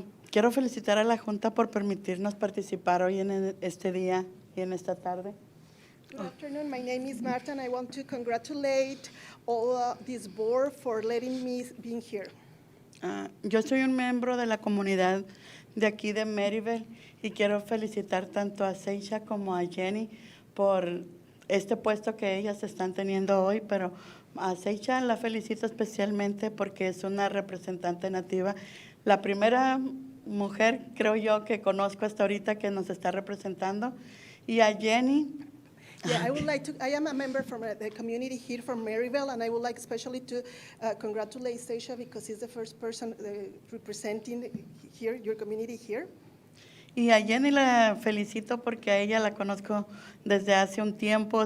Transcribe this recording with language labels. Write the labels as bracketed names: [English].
[Spanish] Quiero felicitar a la Junta por permitirnos participar hoy en este día y en esta tarde. [English] Good afternoon. My name is Marta, and I want to congratulate all this board for letting me be here. [Spanish] Yo soy un miembro de la comunidad de aquí de Maryville y quiero felicitar tanto a Seisha como a Jenny por este puesto que ellas están teniendo hoy, pero a Seisha la felicito especialmente porque es una representante nativa, la primera mujer, creo yo, que conozco hasta ahorita que nos está representando, y a Jenny. [English] Yeah, I am a member from the community here from Maryville, and I would like especially to congratulate Seisha because he's the first person representing here, your community here. [Spanish] Y a Jenny la felicito porque a ella la conozco desde hace un tiempo.